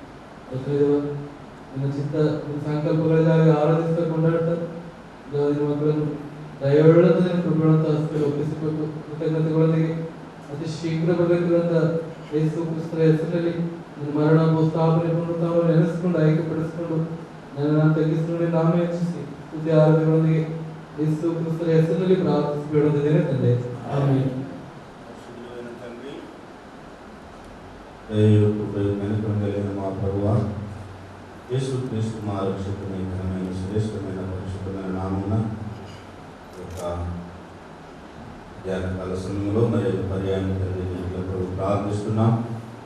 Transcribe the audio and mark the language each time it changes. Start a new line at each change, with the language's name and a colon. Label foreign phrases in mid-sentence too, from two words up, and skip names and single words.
Kannada: ನನ್ನ ಚಿತ್ತ ಸಂಕಲ್ಪಗಳಿಗಾಗಿ ಆರಾಧಿಸ್ತಾ ಕೊಂಡಾಡ್ತಾ ನಿನ್ನ ಮಕ್ಕಳನ್ನು ದಯವುಳ್ಳಂತ ನಿನ್ನ ಕೃಪೆಗಳಂತ ಹಸ್ತದಲ್ಲಿ ಒಪ್ಪಿಸಿಕೊಟ್ಟು ಕೃತಜ್ಞತೆಗಳೊಂದಿಗೆ ಅತಿ ಶೀಘ್ರ ಬರಬೇಕಿರುವಂತ ಯೇಸು ಕ್ರಿಸ್ತರ ಹೆಸರಿನಲ್ಲಿ ನನ್ನ ಮರಣ ಸ್ಥಾಪನೆ ಪುನರುತ್ಥಾನವನ್ನು ನೆನೆಸಿಕೊಂಡು ಆಯ್ಕೆಪಡಿಸಿಕೊಂಡು ನನ್ನ ತಗ್ಗಿಸಿಕೊಂಡು ನಾಮೇ ಹೆಚ್ಚಿಸಿ ಸ್ತುತಿ ಆರಾಧನೆಗಳೊಂದಿಗೆ ಯೇಸು ಕ್ರಿಸ್ತರ ಹೆಸರಿನಲ್ಲಿ ಪ್ರಾರ್ಥಿಸಿ ಬೇಡುವುದೇನೆ ತಂದೆ, ಆಮೆನ್.
Telugu: మా ప్రభువా యేసు క్రీస్తు మా రక్షకుని ఘనమైన శ్రేష్టమైన పరిశుద్ధమైన నామమున యొక్క ధ్యానకాల సమయంలో మరి పర్యాయం ప్రభు ప్రార్థిస్తున్నాం.